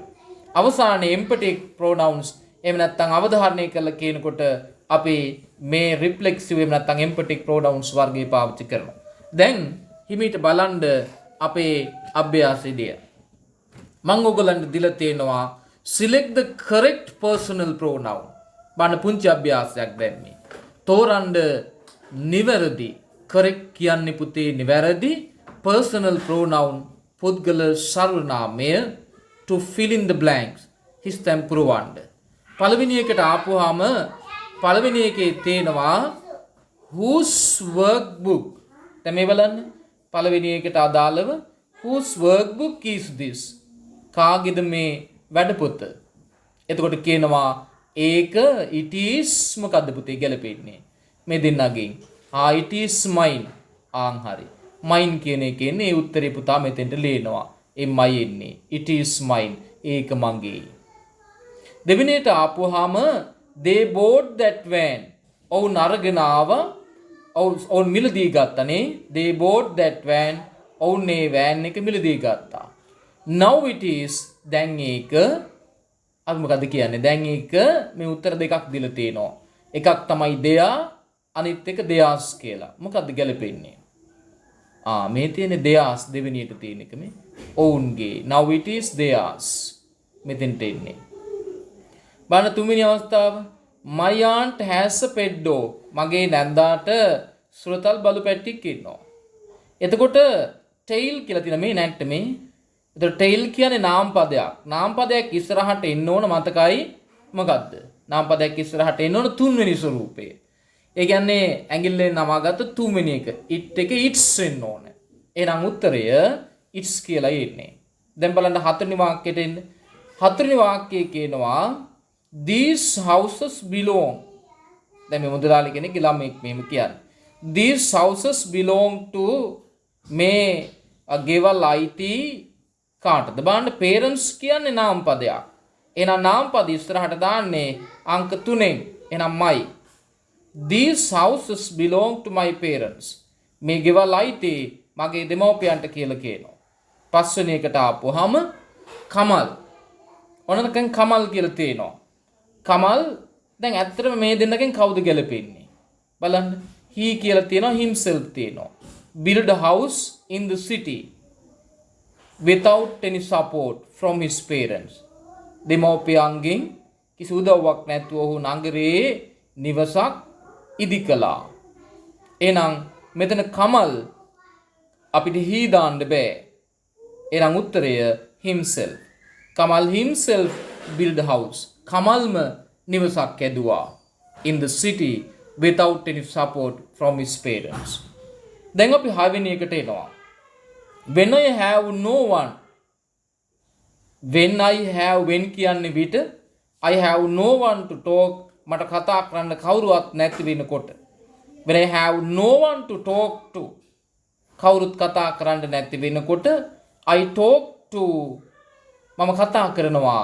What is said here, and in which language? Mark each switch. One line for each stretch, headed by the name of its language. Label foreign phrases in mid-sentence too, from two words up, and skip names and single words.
Sinhala: අවසානයේ
English: emphatic pronouns
Sinhala: එහෙම නැත්නම් අවධාරණය කරලා කියනකොට අපි මේ reflexive එහෙම නැත්නම්
English: emphatic pronouns
Sinhala: වර්ගය පාවිච්චි කරනවා. දැන් හිමීට බලන්න අපේ අභ්‍යාසයේදී මම ඔයගලන්ට දීලා තියෙනවා
English: select the correct personal pronoun.
Sinhala: බලන්න පුංචි අභ්‍යාසයක් දැන් මේ. තෝරන්න නිවැරදි correct කියන්නේ පුතේ නිවැරදි
English: personal pronoun
Sinhala: පුද්ගල සර්වනාමය
English: to fill in the blanks
Sinhala: හිස්තැන් පුරවන්න. පළවෙනි එකට ආපුවාම පළවෙනි එකේ තියෙනවා
English: whose workbook.
Sinhala: දැන් මේ බලන්න පළවෙනි එකට අදාළව
English: whose workbook is this?
Sinhala: කාගේද මේ වැඩපොත? එතකොට කියනවා ඒක
English: it is
Sinhala: මොකද්ද පුතේ ගැලපෙන්නේ?
English: මේ දෙන්නගෙන් it is mine.
Sinhala: හරි. mine කියන එකේ ඉන්නේ ඒ උත්තරේ පුතා මෙතෙන්ට ලියනවා. my එන්නේ.
English: it is mine.
Sinhala: ඒක මගේ. දෙවෙනියට ආපුවාම
English: they bought that van.
Sinhala: ඔවුන් අරගෙන ආවා. ඔවුන් මිලදී ගත්තනේ.
English: they bought that van.
Sinhala: ඔවුන් මේ van එක මිලදී ගත්තා.
English: now it is
Sinhala: දැන් ඒක අපි මොකද්ද කියන්නේ? දැන් ඒක මේ උත්තර දෙකක් දීලා තියෙනවා. එකක් තමයි their, අනිත් එක theirs කියලා. මොකද්ද ගැලපෙන්නේ? මේ තියෙන්නේ theirs දෙවෙනියට තියෙන එක මේ. ඔවුන්ගේ.
English: now it is theirs.
Sinhala: මෙතෙන්ට එන්නේ. බලන්න තුන්වෙනි අවස්ථාව.
English: my aunt has a pet dog.
Sinhala: මගේ නැන්දාට සුරතල් බලු පැටියෙක් ඉන්නවා. එතකොට tail කියලා තියෙන මේ නැට්ට මේ. එතකොට tail කියන්නේ නාම පදයක්. නාම පදයක් ඉස්සරහට එන්න ඕන මතකයි මොකද්ද? නාම පදයක් ඉස්සරහට එන්න ඕන තුන්වෙනි ස්වරූපය. ඒ කියන්නේ ඇඟිල්ලෙන් නමාගත්ත තුන්වෙනි එක. it එක its වෙන්න ඕන. එහෙනම් උත්තරය its කියලා එන්නේ. දැන් බලන්න හතරවෙනි වාක්‍යයට එන්න. හතරවෙනි වාක්‍යයේ කියනවා
English: these houses belong.
Sinhala: දැන් මේ මුදලාලි කෙනෙක්ගේ ළමෙක් මෙහෙම කියන්නේ.
English: these houses belong to
Sinhala: මේ ගෙවල් අයිති කාටද? බලන්න parents කියන්නේ නාම පදයක්. එහෙනම් නාම පද ඉස්සරහට දාන්නේ අංක 3ෙන්. එහෙනම් my.
English: these houses belong to my parents.
Sinhala: මේ ගෙවල් අයිති මගේ දෙමව්පියන්ට කියලා කියනවා. පස්වෙනි එකට ආපුවාම කමල්. ඔන්නකන් කමල් කියලා තියෙනවා. කමල් දැන් ඇත්තටම මේ දෙන්නගෙන් කවුද ගැලපෙන්නේ? බලන්න. he කියලා තියෙනවා himself තියෙනවා.
English: Build a house in the city without any support from his parents.
Sinhala: දෙමෝපියන්ගෙන් කිසි උදව්වක් නැතුව ඔහු නගරයේ නිවසක් ඉදි කළා. එහෙනම් මෙතන කමල් අපිට he දාන්න බෑ. එහෙනම් උත්තරය
English: himself. කමල් himself build a house.
Sinhala: කමල්ම නිවසක් ඇදුවා
English: in the city without any support from his parents.
Sinhala: දැන් අපි 6 වෙනි එකට එනවා.
English: When I have no one.
Sinhala: when කියන්නේ විට
English: I have no one to talk
Sinhala: මට කතා කරන්න කවුරුවත් නැති වෙනකොට.
English: when I have no one to talk to
Sinhala: කවුරුත් කතා කරන්න නැති වෙනකොට
English: I talk to
Sinhala: මම කතා කරනවා.